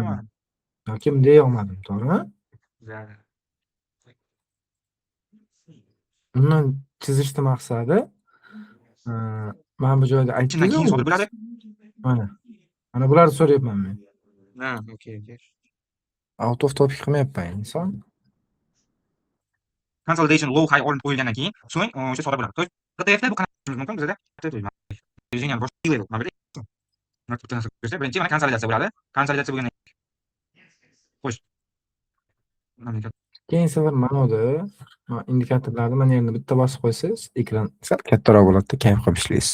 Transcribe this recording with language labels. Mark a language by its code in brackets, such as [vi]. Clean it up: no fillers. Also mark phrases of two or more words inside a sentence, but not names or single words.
[uz] Yoki bunday olmadim, to'g'rimi? Undan chizishni maqsadi mana bu joyda Shundan keyin sodir bo'ladi. Mana bularni so'rayapman men. Ha, okey. [en] Out of topic [uz] qilmayapman inson. [en] Consolidation low high [uz] olinib qo'yilgandan keyin so'ng o'sha sodir bo'ladi. TTFda bu qanaqa qilishimiz mumkin bizda? Движение bosh level. Mana bu birinchi mana konsolidatsiya bo'ladi. Konsolidatsiya bo'lgandan xo'sh. Keyin safar mana bu indikatorlarni mana yerda bitta bosib qo'ysangiz, ekran sal kattaroq bo'ladi-da, kayf qilib ishlaysiz.